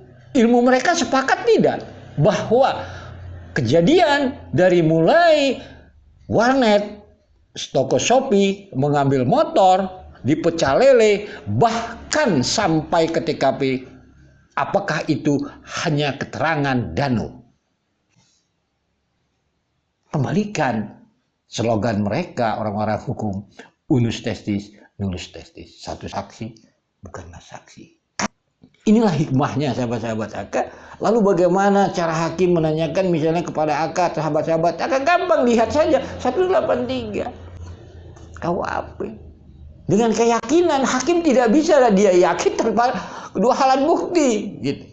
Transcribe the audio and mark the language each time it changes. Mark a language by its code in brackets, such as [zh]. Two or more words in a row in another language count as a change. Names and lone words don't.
[id] Ilmu mereka sepakat tidak? Bahwa kejadian dari mulai warnet, toko Shopee, mengambil motor, dipecah lele, bahkan sampai ke TKP, apakah itu hanya keterangan Danu? Kembalikan slogan mereka orang-orang hukum, [la] unus testis, nulus testis. [id] Satu saksi bukanlah saksi. Inilah hikmahnya sahabat-sahabat AK. Lalu bagaimana cara hakim menanyakan misalnya kepada AK, sahabat-sahabat AK, gampang lihat saja 183 KUHP. Dengan keyakinan hakim tidak bisa lah dia yakin tanpa dua alat bukti gitu.